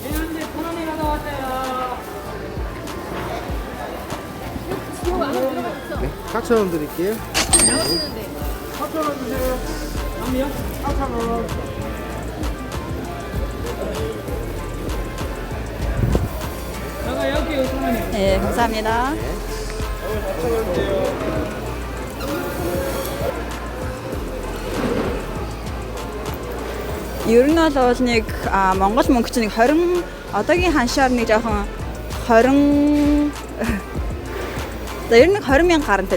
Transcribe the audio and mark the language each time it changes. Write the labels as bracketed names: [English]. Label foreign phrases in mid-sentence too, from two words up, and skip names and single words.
[Korean] 네, 4,000원 드릴게요. 4,000원 주세요. 아니요? 4,000원. 네, 감사합니다. [Mongolian] Ер нь бол нэг Монгол мөнгө чинь нэг 20 одоогийн ханшаар нэг жоохон 20 За ер нь 20,000 гарантай.